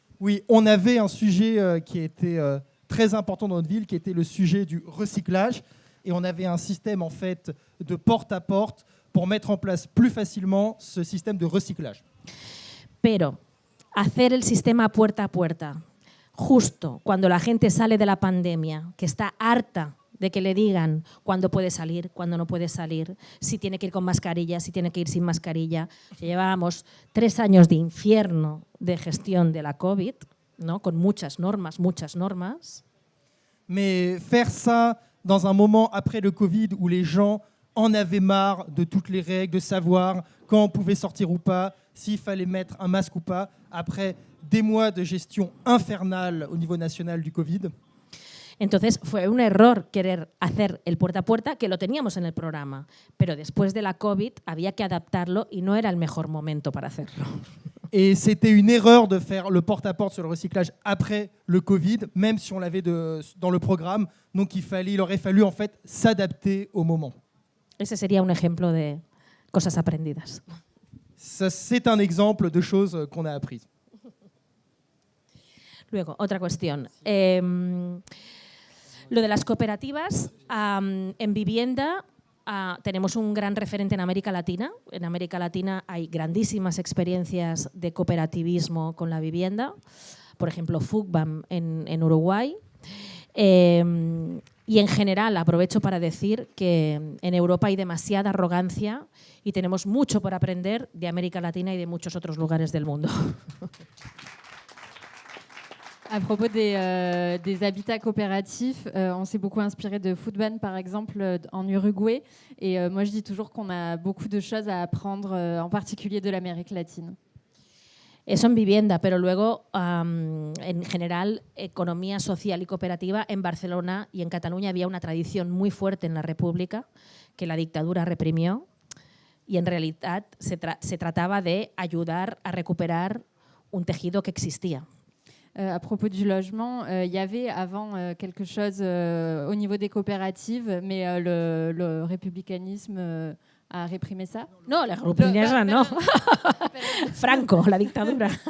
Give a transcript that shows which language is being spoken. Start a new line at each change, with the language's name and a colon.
French: Oui, on avait un sujet qui était très important dans notre ville, qui était le sujet du recyclage, et on avait un système en fait de porte à porte pour mettre en place plus facilement ce système de recyclage.
Spanish: Pero hacer el sistema puerta a puerta justo cuando la gente sale de la pandemia, que está harta de que le digan cuándo puede salir, cuándo no puede salir, si tiene que ir con mascarilla, si tiene que ir sin mascarilla. Llevábamos 3 años de infierno de gestión de la COVID, ¿no? Con muchas normas.
French: Mais faire ça dans un moment après le Covid où les gens en avaient marre de toutes les règles, de savoir quand on pouvait sortir ou pas, s'il fallait mettre un masque ou pas, après des mois de gestion infernale au niveau national du Covid.
Spanish: Entonces fue un error querer hacer el puerta a puerta, que lo teníamos en el programa, pero después de la COVID había que adaptarlo y no era el mejor momento para hacerlo.
French: Et c'était une erreur de faire le porte-à-porte sur le recyclage après le Covid, même si on l'avait dans le programme. Donc il aurait fallu en fait s'adapter au moment.
Spanish: Ese sería un ejemplo de cosas aprendidas.
French: C'est un exemple de choses qu'on a apprises.
Spanish: Luego, otra cuestión. Lo de las cooperativas en vivienda, tenemos un gran referente en América Latina. En América Latina hay grandísimas experiencias de cooperativismo con la vivienda. Por ejemplo, FUCBAM en Uruguay. Y en general aprovecho para decir que en Europa hay demasiada arrogancia y tenemos mucho por aprender de América Latina y de muchos otros lugares del mundo.
French: À propos des habitats coopératifs, on s'est beaucoup inspiré de FUCBAM, par exemple, en Uruguay. Et moi, je dis toujours qu'on a beaucoup de choses à apprendre, en particulier de l'Amérique latine.
Spanish: Eso en vivienda, pero luego, en general, economía social y cooperativa, en Barcelona y en Cataluña había una tradición muy fuerte en la República que la dictadura reprimió y en realidad se trataba de ayudar a recuperar un tejido que existía.
French: À propos du logement, il y avait avant quelque chose au niveau des coopératives, mais le républicanisme a réprimé ça.
Spanish: No, la republicanisme, no. Franco, la dictadura.